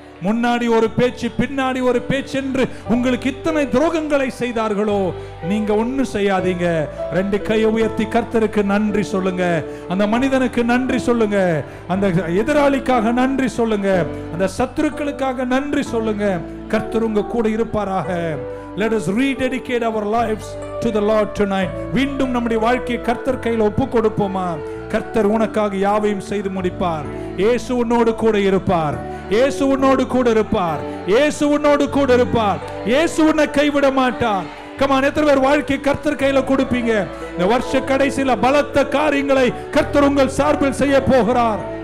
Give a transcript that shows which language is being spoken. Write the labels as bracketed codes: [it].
[ta] முன்னாடி ஒரு பேச்சு, பின்னாடி ஒரு பேச்சு என்று உங்களுக்கு இத்தனை துரோகங்களை செய்தார்களோ, நீங்க ஒன்னும் செய்யாதீங்க. 2 கையை உயர்த்தி கர்த்தருக்கு நன்றி சொல்லுங்க. அந்த மனிதனுக்கு நன்றி சொல்லுங்க. அந்த எதிராளிக்காக நன்றி சொல்லுங்க. அந்த சத்துருக்களுக்காக நன்றி சொல்லுங்க. கர்த்தர் உங்க கூட இருப்பாராக. [en] Let us rededicate our lives to the Lord tonight. [ta] மீண்டும் நம்முடைய வாழ்க்கையை கர்த்தர் கையில் ஒப்பு கொடுப்போமா? கர்த்தர் உனக்காக யாவையும் செய்து முடிப்பார். இயேசு உன்னோடு கூட இருப்பார். இயேசு உன்னோடு கூட இருப்பார். இயேசு உன்னோடு கூட இருப்பார். இயேசு உன்னை கைவிட மாட்டார். கமான், எத்தனை பேர் வாழ்க்கை கர்த்தர் கையில கொடுப்பீங்க? இந்த வருஷ கடைசியில பலத்த காரியங்களை கர்த்தர் உங்கள் சார்பில் செய்ய போகிறார்.